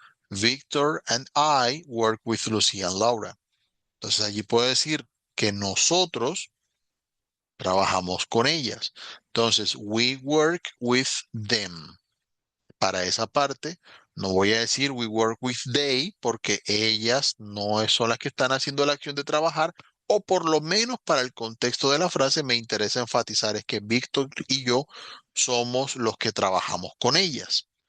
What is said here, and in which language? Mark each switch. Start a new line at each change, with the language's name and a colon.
English: Victor and I work with Lucía and Laura.
Spanish: Entonces allí puedo decir que nosotros trabajamos con ellas.
English: Entonces, we work with them.
Spanish: Para esa parte, no voy a decir
English: we work with they
Spanish: porque ellas no son las que están haciendo la acción de trabajar, o por lo menos para el contexto de la frase me interesa enfatizar es que Víctor y yo somos los que trabajamos con ellas.